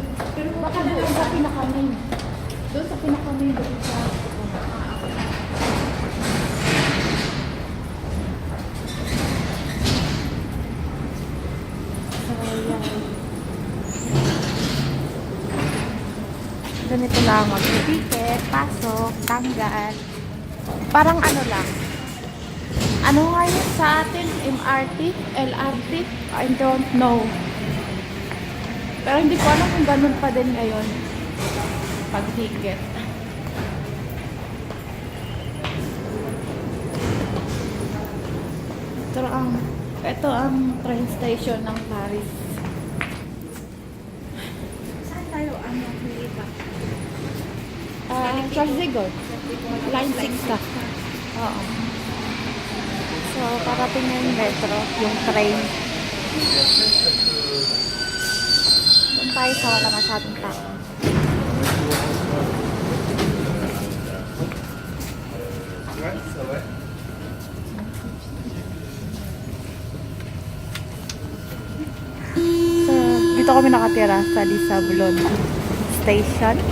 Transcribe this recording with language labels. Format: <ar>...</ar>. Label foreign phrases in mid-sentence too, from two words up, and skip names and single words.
<tl>Pero baka doon sa pinaka-main. Doon sa pinaka-main doon sa ganito lang, mag-ticket, pasok, tanggal. Parang ano lang. Ano nga yun sa atin? MRT? LRT?</tl> <en>I don't know.</en> <tl>Pero hindi ko alam kung ganun pa din ngayon. Pag-ticket. Ito ang train station ng Paris. Saan tayo? Ano? Pilipa? Charles de Gaulle. Line 6 ka. Oo. So, parating na yung metro, yung train. Doon tayo sa wala masyadong tao. So, dito kami nakatira sa Lisablon Station.</tl>